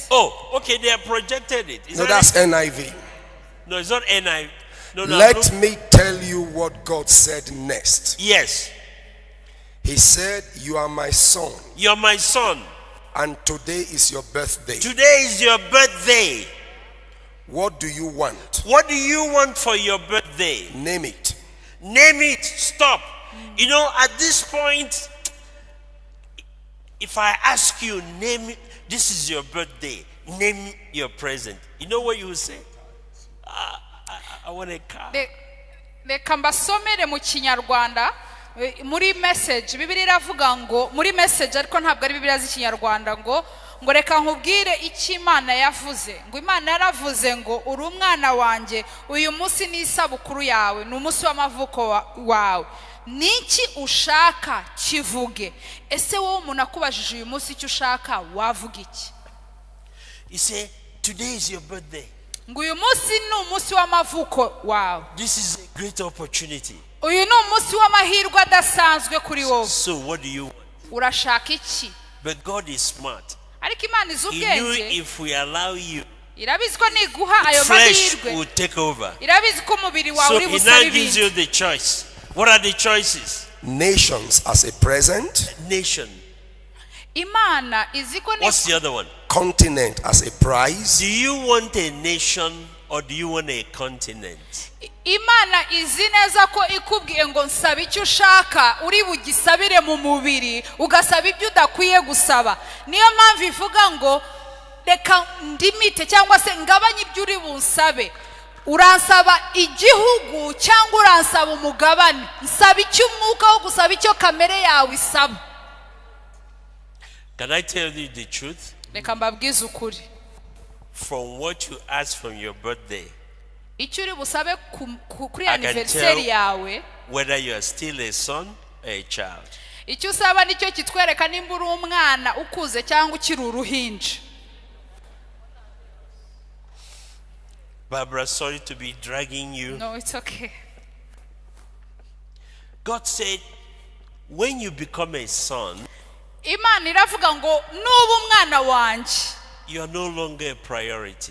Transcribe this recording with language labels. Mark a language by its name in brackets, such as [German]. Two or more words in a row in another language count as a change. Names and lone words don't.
[English] Oh, okay, they have projected it. No, that's NIV. No, it's not NIV. No, Let me tell you what God said next. Yes. He said, "You are my son, You're my son. and today is your birthday. Today is your birthday. What do you want? What do you want for your birthday? Name it." Name it. Stop. You know, at this point, if I ask you, name it, this is your birthday, name your present, you know what you will say? I want a car. [Kinyarwanda] Reka mbasomere mu Kinyarwanda muri Message. Bibiliya iravuga ngo muri Message, ariko ntabwo ari Bibiliya z'Ikinyarwanda, ngo reka nkubwire icyo Imana yavuze. Ngo Imana yaravuze ngo uri umwana wanjye, uyu munsi ni isabukuru yawe, ni umunsi w'amavuko wawe. Niki ushaka kivuge. Ese wowe umuntu akubajije uyu munsi icyo ushaka wavuga iki? [English] You say, today is your birthday. [Kinyarwanda] Ngo uyu munsi ni umunsi w'amavuko wawe. [English] This is a great opportunity. [Kinyarwanda] Uyu ni umunsi w'amahirwe adasanzwe kuri wowe. [English] So what do you want? [Kinyarwanda] Urashaka iki? [English] But God is smart. [Kinyarwanda] Ariko Imana izi [English] He knew [Kinyarwanda] ubwenge. [English] if we allow you, [Kinyarwanda] Irabizi ko niguha ayo [English] flesh [Kinyarwanda] mahirwe. [English] will take over. [Kinyarwanda] Irabizi ko umubiri wawe [English] So [Kinyarwanda] uri [English] he [Kinyarwanda] busaba [English] now gives [Kinyarwanda] ibindi. [English] you the choice. What are the choices? Nations as a present, Nation. [Kinyarwanda] Imana izi ko [English] What's the other one? continent as a prize, Do you want a nation or do you want a continent? [Kinyarwanda] Imana izi neza ko ikubwiye ngo nsaba icyo ushaka uri bugisabire mu mubiri, ugasaba ibyo udakwiye gusaba. Niyo mpamvu ivuga ngo reka ndimite cyangwa se ngabanye ibyo uri bunsabe. Uransaba igihugu cyangwa uransaba umugabane? Nsaba icyo umwuka wo gusaba icyo kamere yawe isaba. [English] Can I tell you the truth? [Kinyarwanda] Reka mbabwize ukuri. [English] From what you ask from your birthday, [Kinyarwanda] Icyo uri busabe kuri [English] I can [Kinyarwanda] anniversary yawe, [English] whether you are still a son or a child. [Kinyarwanda] icyo usaba nicyo kitwereka nimba uri umwana ukuze cyangwa ukiri uruhinja. [English] Barbara, sorry to be dragging you. No, it's okay. God said, when you become a son, [Kinyarwanda] Imana iravuga ngo nuba umwana wanjye, [English] you are no longer a priority.